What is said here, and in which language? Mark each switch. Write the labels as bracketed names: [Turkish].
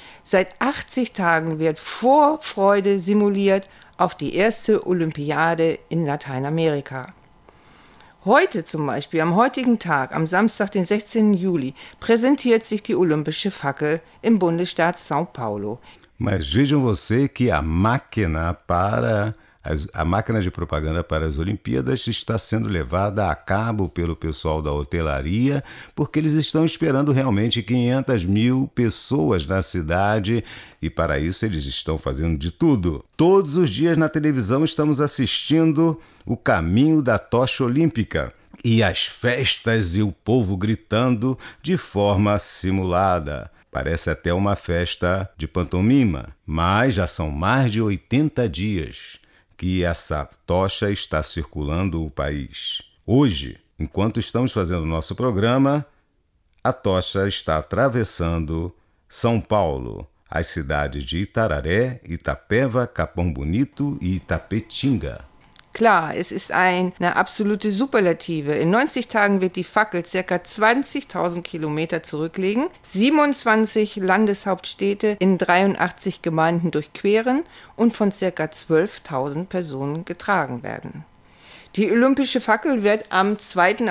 [German] Seit 80 Tagen wird Vorfreude simuliert auf die erste Olympiade in Lateinamerika. Heute zum Beispiel, am heutigen Tag, am Samstag, den 16. Juli, präsentiert sich die Olympische Fackel im Bundesstaat São Paulo. [Portuguese] Mas vejam você que a máquina de propaganda para as Olimpíadas está sendo levada a cabo pelo pessoal da hotelaria, porque eles estão esperando realmente 500 mil pessoas na cidade e para isso eles estão fazendo de tudo. Todos os dias na televisão estamos assistindo o caminho da tocha olímpica e as festas e o povo gritando de forma simulada. Parece até uma festa de pantomima, mas já são mais de 80 dias que essa tocha está circulando o país. Hoje, enquanto estamos fazendo nosso programa, a tocha está atravessando São Paulo, as cidades de Itararé, Itapeva, Capão Bonito e Itapetinga. [German] Klar, es ist eine absolute Superlative. In 90 Tagen wird die Fackel ca. 20.000 Kilometer zurücklegen, 27 Landeshauptstädte in 83 Gemeinden durchqueren und von ca. 12.000 Personen getragen werden. Die Olympische Fackel wird am 2.